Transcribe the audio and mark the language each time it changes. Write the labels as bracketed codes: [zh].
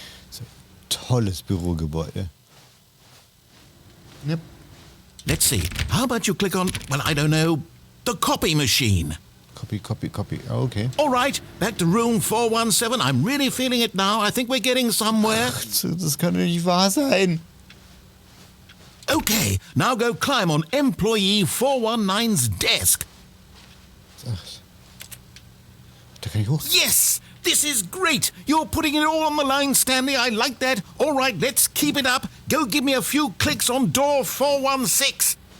[de] So, tolles Bürogebäude. Yep. [en] Let's see. How about you click on, well, I don't know, the copy machine? Copy. Oh, okay. All right, back to room 417. I'm really feeling it now. I think we're getting somewhere. [de] Das kann doch nicht wahr sein. [en] Okay, now go climb on employee 419's desk. [de] Ach, da kann ich hoch. [en] Yes! This is great! You're putting it all on the line, Stanley. I like that. All right, let's keep it up. Go give me a few clicks on door 416.